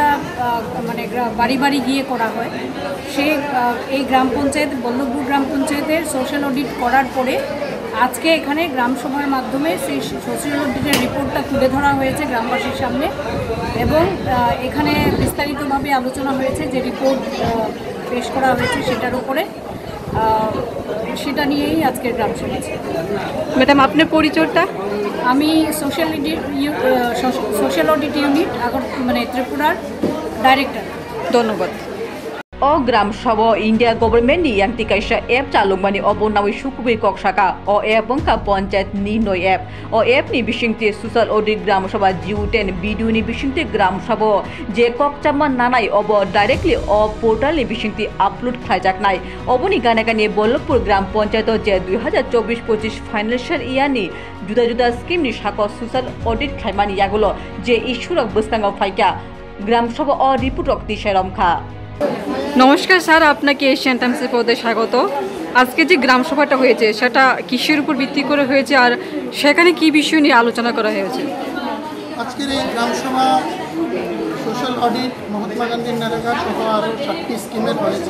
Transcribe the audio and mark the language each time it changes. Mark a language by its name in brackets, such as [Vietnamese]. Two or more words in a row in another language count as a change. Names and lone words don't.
[Bangla] মানে বাড়ি বাড়ি গিয়ে করা হয় সেই এই গ্রাম পঞ্চায়েত বল্লভপুর গ্রাম পঞ্চায়েতের [English] social audit [Bangla] করার পরে আজকে এখানে গ্রাম সভার মাধ্যমে সেই সোশ্যাল অডিটের রিপোর্টটা তুলে ধরা হয়েছে গ্রামবাসীর সামনে এবং এখানে বিস্তারিতভাবে আলোচনা হয়েছে যে রিপোর্ট পেশ করা হয়েছে সেটার উপরে সেটা নিয়েই আজকের গ্রাম সভা ছিল ম্যাডাম আপনার পরিচয়টা আমি [English] social audit unit [Bangla] মানে ত্রিপুরার ডাইরেক্টর ধন্যবাদ [Kok Borok] O gram sabo [English] India government [Kok Borok] ni yang tikaisa app chalungmani obonawi sukubi koksaka o app bangka panchayat ni noi app o app ni bisingte [English] social audit [Kok Borok] gram sabha jiu10 video ni bisingte gram sabo je kokchama nanai obo directly o portal ni bisingte upload khlaijak nai oboni ganagani Bollabpur gram panchayat je 2024-25 [English] financial year [Kok Borok] ni juda juda scheme ni sako social audit khlaimani yagulo je issue rok bustanga faika gram sabo o report rok tisharamkha [Bangla] নমস্কার স্যার, আপনাকে এশিয়ান টাইমসের পদে স্বাগত। আজকে যে গ্রাম সভাটা হয়েছে সেটা কিসের উপর ভিত্তি করে হয়েছে আর সেখানে কি বিষয় নিয়ে আলোচনা করা হয়েছে? আজকের এই গ্রাম সভা [English] social audit [Bangla] মহাত্মা গান্ধীর নারেগা সহ আরও 7টি স্কিমের হয়েছে।